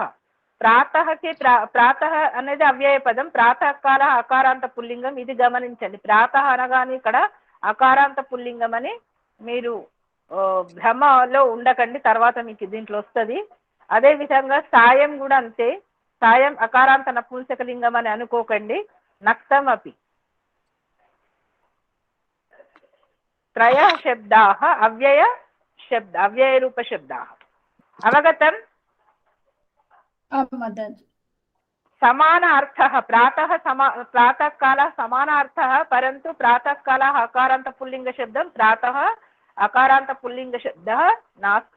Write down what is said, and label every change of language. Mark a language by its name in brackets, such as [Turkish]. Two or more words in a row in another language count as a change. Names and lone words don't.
[Telugu] ప్రాతఃకి ప్రాతః అనేది అవ్యయ పదం, ప్రాతఃకాల అకారాంత పుల్లింగం. ఇది గమనించండి. ప్రాతః అనగానే ఇక్కడ అకారాంత పుల్లింగం అని మీరు భ్రమలో ఉండకండి, తర్వాత మీకు దీంట్లో వస్తుంది. అదే విధంగా సాయం కూడా అంతే. సాయం అకారాంత నపుంసకలింగం అని అనుకోకండి. [Sanskrit] నక్తం అపి. त्रय शब्दाः अव्ययरूपशब्दाः. अवगतम्? समान अर्थः. प्रातःकालः समान अर्थः, परन्तु प्रातःकालः अकारान्त पुल्लिङ्गशब्दं, प्रातः अकारान्त पुल्लिङ्गशब्दः नास्ति.